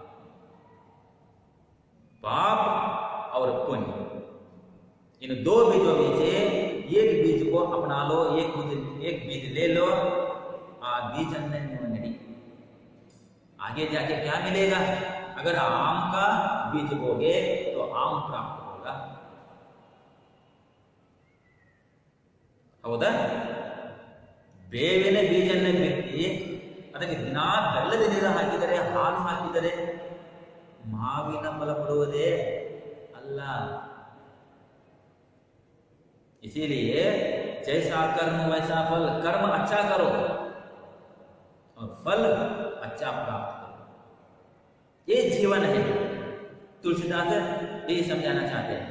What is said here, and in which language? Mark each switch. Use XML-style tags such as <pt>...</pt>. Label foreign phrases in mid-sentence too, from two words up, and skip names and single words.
<hi>पाप और पुण्य, इन दो बीजों में से एक बीज को अपना लो, एक बीज ले लो. बीज अंदर नहीं, आगे जाके क्या मिलेगा? अगर आम का बीज बोगे तो आम प्राप्त होगा.</hi> <kn>ಹೌದಾ? ಬೇವಿನ ಬೀಜನ್ನ ಬಿತ್ತಿ ಅದಕ್ಕೆ ದಿನಾ ಬೆಲ್ಲದ ನೀರು ಹಾಕಿದರೆ, ಹಾಲು ಹಾಕಿದರೆ ಮಾವಿನ ಫಲ ಕೊಡುವುದೇ ಅಲ್ಲ.</kn> <hi>इसीलिए जैसा कर्म वैसा फल. कर्म अच्छा करो और फल अच्छा प्राप्त करो. ये जीवन है. तुलसीदास यही समझाना चाहते हैं.</hi>